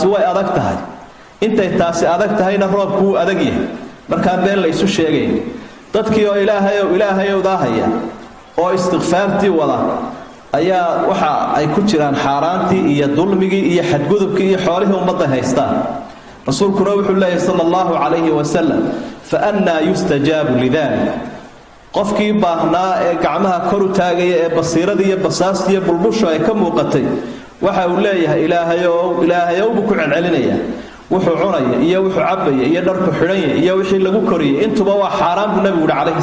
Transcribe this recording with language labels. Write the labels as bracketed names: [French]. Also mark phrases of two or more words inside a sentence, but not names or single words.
[Somali] way adag tahay intay taasi adag tahayna roobku wuu adag yahay markaan been la isu sheegayn dadkii oo ilaahayow daahaya oo istighfaartii wada ayaa waxa ay ku jiraan xaaraantii iyo dulmigii iyo xadgudubkii iyo xoolihii ummadda haystaan rasuulkuna wuxuu leeyahay [Arabic] صلى الله عليه وسلم فأنى يستجاب لذلك [Somali] qofkii baahnaa ee gacmaha kor u taagaya ee basiirada iyo basaasta iyo bulbusho ay ka muuqatay waxa uu leeyahay ilaahayow buu ku celcelinaya wuxuu cunaya iyo wuxuu cabaya iyo dharku xidhanya iyo wixii lagu koriyay intuba waa xaaraan buu nabigu calayhi